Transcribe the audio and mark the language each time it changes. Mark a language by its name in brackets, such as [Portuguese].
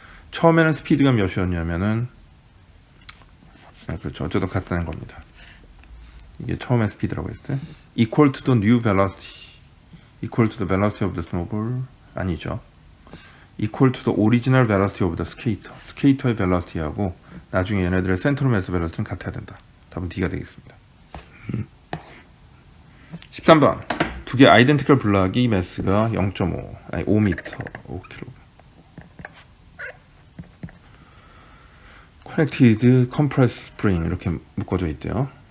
[Korean] 처음에는 스피드가 몇이었냐면은 그렇죠. 어쨌든 같다는 겁니다. 이게 처음에 스피드라고 했을 때 [English] equal to the new velocity equal to the velocity of the snowball [Korean] 아니죠. [English] equal to the original velocity of the skater [Korean] 스케이터의 벨라시티하고 나중에 얘네들의 센트럴 매스 벨라시티는 같아야 된다. 답은 D가 되겠습니다. 13번 두 개 아이덴티컬 블락이 매스가 0.5 아니 5m 5kg 커넥티드 컴프레스 스프링 이렇게 묶어져 있대요.